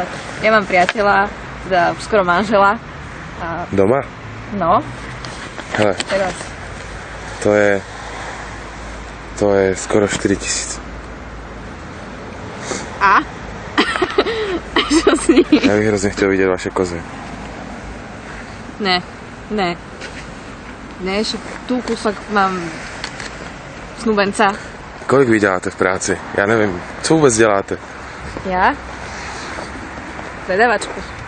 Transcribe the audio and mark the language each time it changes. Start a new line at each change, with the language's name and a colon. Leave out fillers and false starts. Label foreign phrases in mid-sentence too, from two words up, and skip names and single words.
Slovak: Ja mám priateľa, teda skoro manžela. A... Doma? No.
Czech: Hele.
Slovak: Teraz. To je skoro 4000. A? Čo s ním?
Czech: Já bych hrozně chtěl vidět vaše kozy. Ne.
Slovak: Ne, však tu kúsok mám snúbenca.
Czech: Kolik vy děláte v práci? Já nevím. Co vůbec děláte?
Slovak: Ja? Predavačku.